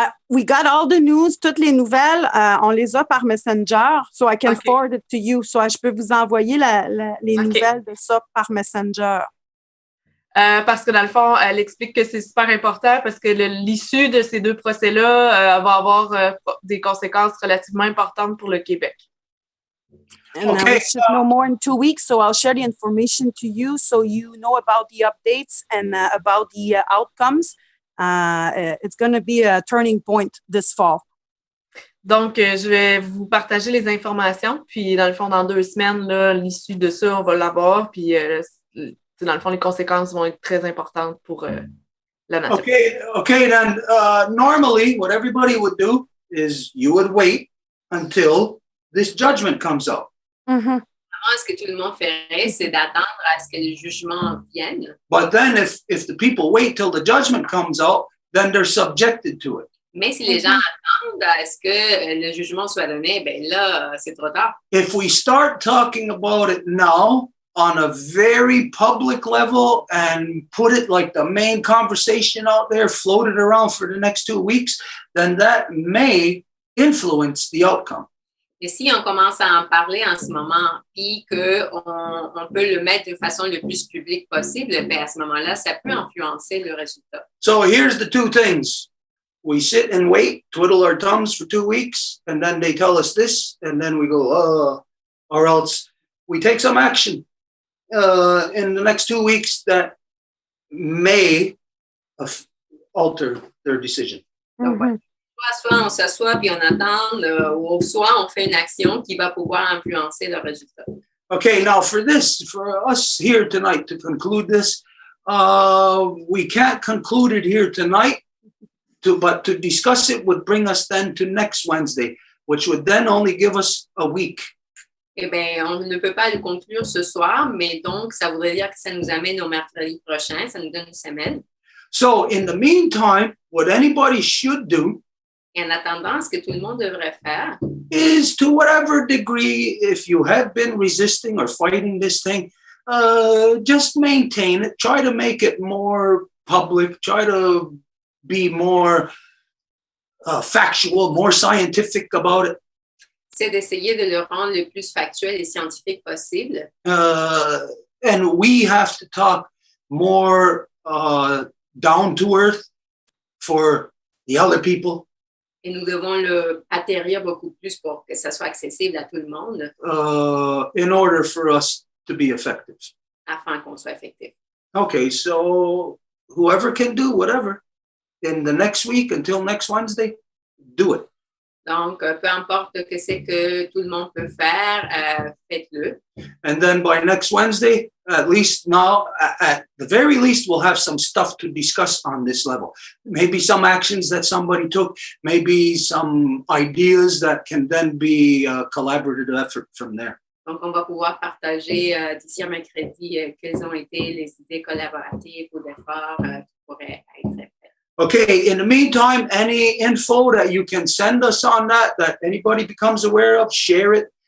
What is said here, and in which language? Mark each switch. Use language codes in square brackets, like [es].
[en] We got all the news, [fr] toutes les nouvelles, on les a par Messenger, [en] so I can forward it to you. [fr] So je peux vous envoyer les nouvelles de ça par Messenger. Parce que dans le fond, elle explique que c'est super important parce que l'issue de ces deux procès-là va avoir des conséquences relativement importantes pour le Québec. [en] And we should know more in 2 weeks, so I'll share the information to you so you know about the updates and about the outcomes. It's going to be a turning point this fall. [fr] Donc, je vais vous partager les informations, puis dans le fond, dans 2 semaines, là, l'issue de ça, on va l'avoir, puis dans le fond, les conséquences vont être très importantes pour la nation. [en] Okay, then normally what everybody would do is you would wait until this judgment comes out. Mm-hmm. [fr] Ce que tout le monde ferait, c'est d'attendre à ce que le jugement vienne. [en] But then if the people wait till the judgment comes out, then they're subjected to it. [fr] Mais si les gens attendent à ce que le jugement soit donné, là, c'est trop tard. [en] If we start talking about it now on a very public level and put it like the main conversation out there, float it around for the next 2 weeks, then that may influence the outcome. [fr] Et si on commence à en parler en ce moment, puis qu'on peut le mettre de façon le plus publique possible, à ce moment-là, ça peut influencer le résultat. [en] So here's the 2 things. We sit and wait, twiddle our thumbs for 2 weeks, and then they tell us this, and then we go, or else we take some action in the next 2 weeks that may alter their decision. [fr] Donc, ouais. Soit on s'assoit puis on attend, ou soit on fait une action qui va pouvoir influencer le résultat. [en] Okay, now for us here tonight to conclude this, we can't conclude it here tonight, but to discuss it would bring us then to next Wednesday, which would then only give us a week. [fr] Eh bien, on ne peut pas le conclure ce soir, mais donc ça voudrait dire que ça nous amène au mercredi prochain, ça nous donne une semaine. [en] So in the meantime, what anybody should do [fr] Et en attendant, ce que tout le monde devrait faire, [en] is to whatever degree, if you have been resisting or fighting this thing, just maintain it. Try to make it more public. Try to be more factual, more scientific about it. [fr] c'est d'essayer de le rendre le plus factuel et scientifique possible. [en] And we have to talk more down to earth for the other people. [fr] Et nous devons le atterrir beaucoup plus pour que ça soit accessible à tout le monde. [en] In order for us to be effective. [fr] Afin qu'on soit effectif. [en] Okay, so whoever can do whatever in the next week until next Wednesday, do it. [fr] Donc, peu importe que c'est que tout le monde peut faire, faites-le. [en] And then by next Wednesday, at least now, at the very least, we'll have some stuff to discuss on this level. Maybe some actions that somebody took, maybe some ideas that can then be a collaborative effort from there. [fr] Donc, on va pouvoir partager d'ici à mercredi quelles ont été les idées collaboratives ou d'efforts qui pourraient être faits. [en] Okay, in the meantime, any info that you can send us on that anybody becomes aware of, share it.